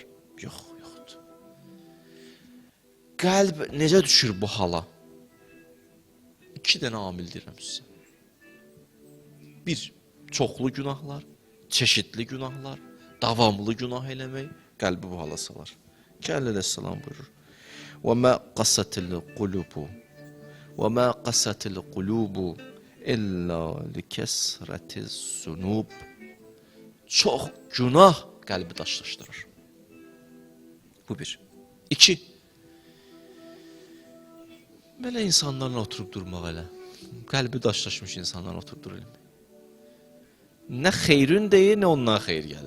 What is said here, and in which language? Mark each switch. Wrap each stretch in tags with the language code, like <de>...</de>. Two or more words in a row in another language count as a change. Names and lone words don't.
<az>Yox, yoxdur. Qəlb necə düşür bu hala? 2 dənə amil deyirəm sizə. 1. Çoxlu günahlar, çeşitli günahlar, davamlı günah eləmək qəlbi bu hala salar. Ki, əleyhissalam buyurur.</az> <ar>وَمَا قَسَتِ الْقُلُوبُ وَمَا قَسَتِ الْقُلُوبُ إِلَّا لِكَسْرَةِ الزُّنُوبِ.</ar> <az>Çox günah qəlbi daşlaşdırır. Bu 1. 2. Belə insanlarla oturub durmaq elə. Qəlbi daşlaşmış insanlarla oturub durur. Nə xeyrin deyir, nə ondan xeyir gəlir.</az>